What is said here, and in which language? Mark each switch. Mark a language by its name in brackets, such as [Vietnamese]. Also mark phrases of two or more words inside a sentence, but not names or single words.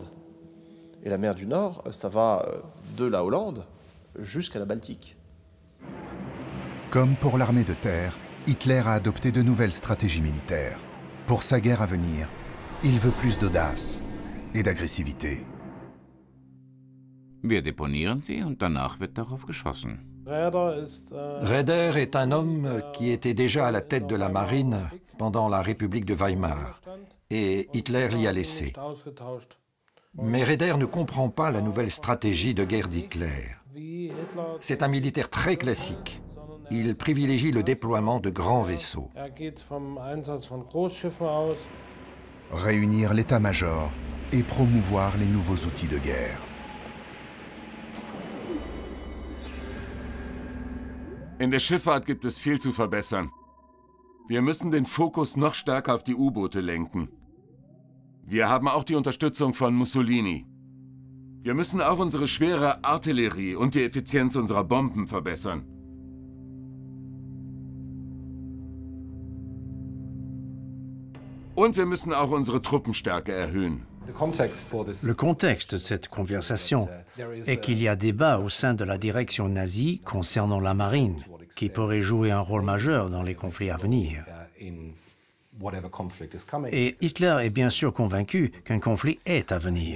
[French] Et la mer du Nord, ça va de la Hollande jusqu'à la Baltique. Comme pour l'armée de terre, Hitler a adopté de nouvelles stratégies militaires. Pour sa guerre à venir, il veut plus d'audace et d'agressivité. [German] Wir deponieren sie und danach wird darauf geschossen. [French] Raeder est un homme qui était déjà à la tête de la marine pendant la République de Weimar, et Hitler l'y a laissé. Mais Raeder ne comprend pas la nouvelle stratégie de guerre d'Hitler. C'est un militaire très classique. Il privilégie le déploiement de grands vaisseaux. Réunir l'état-major et promouvoir les nouveaux outils de guerre. [German] In der Schifffahrt gibt es viel zu verbessern. Wir müssen den Fokus noch stärker auf die U-Boote lenken. Wir haben auch die Unterstützung von Mussolini. Wir müssen auch unsere schwere Artillerie und die Effizienz unserer Bomben verbessern. Und wir müssen auch unsere Truppenstärke erhöhen. [French] Le contexte de cette conversation est qu'il y a débat au sein de la direction nazie concernant la marine, qui pourrait jouer un rôle majeur dans les conflits à venir. Et Hitler est bien sûr convaincu qu'un conflit est à venir.